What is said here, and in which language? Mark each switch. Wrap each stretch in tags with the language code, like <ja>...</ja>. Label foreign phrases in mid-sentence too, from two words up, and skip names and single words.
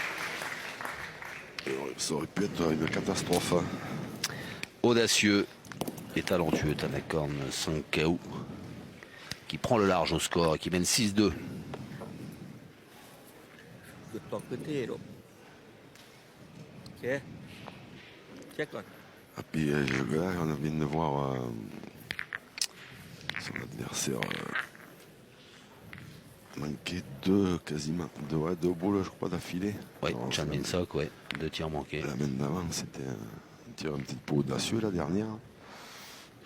<fr>Et ça aurait pu être une catastrophe. Audacieux et talentueux Tanakorn Sankaou qui prend le large au score et qui mène 6-2.</fr> <th>หยุดตกพื้นที่ลูกโอเคเช็คก่อน</th> <fr>Et puis là, on vient de voir son adversaire manquer quasiment deux boules, je crois, d'affilée. Oui, Chan Min-sok, ouais, 2 tirs manqués. La main d'avant, c'était un tir un petit peu audacieux, la dernière.</fr>